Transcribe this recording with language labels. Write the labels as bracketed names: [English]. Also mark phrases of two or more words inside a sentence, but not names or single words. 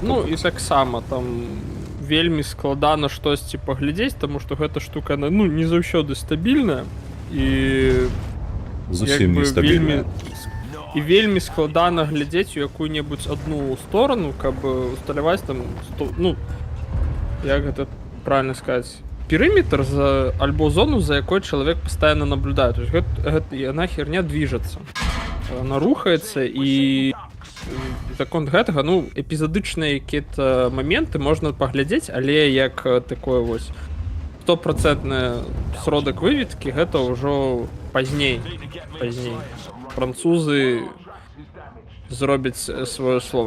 [Belarusian] Ну, і таксама там вельмі складана штосьці паглядзець, таму што гэта штука, ну, не заўсёды стабільная, і Зусім як бы нестабільна. І вельмі складана глядзець у якую-небудзь одну сторону, каб усталяваць там, ну, як гэта правильно сказаць, перыметр альбо зону, за якой чалавек пастаянна наблюдае. [Russian] То есть яна херня движется. [Belarusian] Она рухаецца, і закон гэтага, ну, эпізадычныя якія-то моменты можна паглядзець, але як такое вось 100% сродак выведкі, гэта ўжо пазней. Французы зробяць сваё слово.